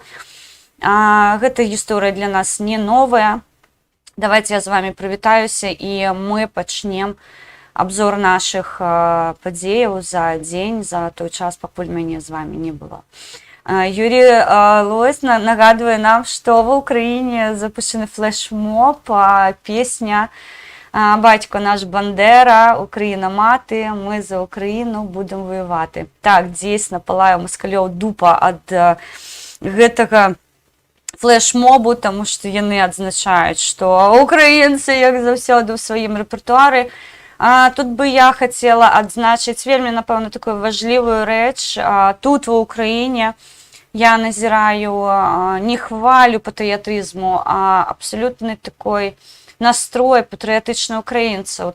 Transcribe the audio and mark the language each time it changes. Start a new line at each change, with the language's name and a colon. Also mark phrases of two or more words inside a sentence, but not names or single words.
Belarusian: Гэта гісторыя для нас не новая. Давайте я з вами прывітаюся і мы пачнем обзор нашых падзеяў за дзень, за той час, пакуль мяне з вами не было.
Russian: Юрий Лось нагадывает нам, что в Украине запущен флешмоб, песня «Батько наш Бандера», «Україна мати», «Ми за Україну будемо воювати».
Ukrainian: Так, дійсно, палає москальов дупа від
Belarusian: гэтага флешмобу, тому що яны адзначаюць, што украінцы, як заўсёды, у сваім рэпертуары.
Russian: Тут бы я хотела
Belarusian: адзначыць вельмі, напэўна, такую важлівую рэч. Тут, ва Ўкраіне, я назираю не хвалю патрыятызму, а
Russian: абсолютный такой настрой
Belarusian: патрыятычных украінцаў.